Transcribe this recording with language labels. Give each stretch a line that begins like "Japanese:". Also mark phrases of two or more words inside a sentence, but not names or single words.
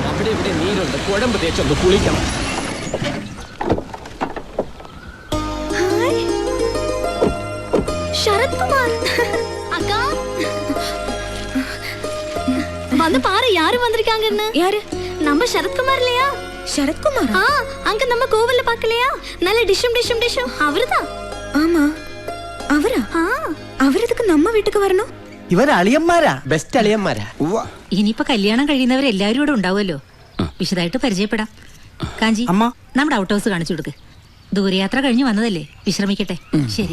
Malayalam: ഇവിടെ നീരുണ്ട്, കുഴമ്പ് തേച്ചൊന്ന് കുളിക്കണം.
Tamil: ശരത് കുമാർ அக்கா வந்து பாரு யாரு வந்திருக்காங்கன்னு. யாரு? நம்ம சரத்குமார் இல்லையா? சரத்குமார்? அங்க நம்ம கோவில்ல பார்க்கலையா? நல்ல டிஷம் டிஷம் டிஷம் அவர்தான். ஆமா അവരാ?
Malayalam: അവരതൊക്കെ നമ്മ വീട്ടിക്ക് വരണോ? ഇവര് അളിയന്മാരാ, ബെസ്റ്റ് അളിയന്മാരാ. ഇനിയിപ്പോ കല്യാണം കഴിയുന്നവരെല്ലാരും ഇവിടെ ഉണ്ടാവുമല്ലോ, വിശദമായിട്ട് പരിചയപ്പെടാം. കാഞ്ചി, നമ്മുടെ
English: out house
Malayalam: കാണിച്ചു കൊടുക്ക്. ദൂരയാത്ര കഴിഞ്ഞ് വന്നതല്ലേ, വിശ്രമിക്കട്ടെ. ശരി,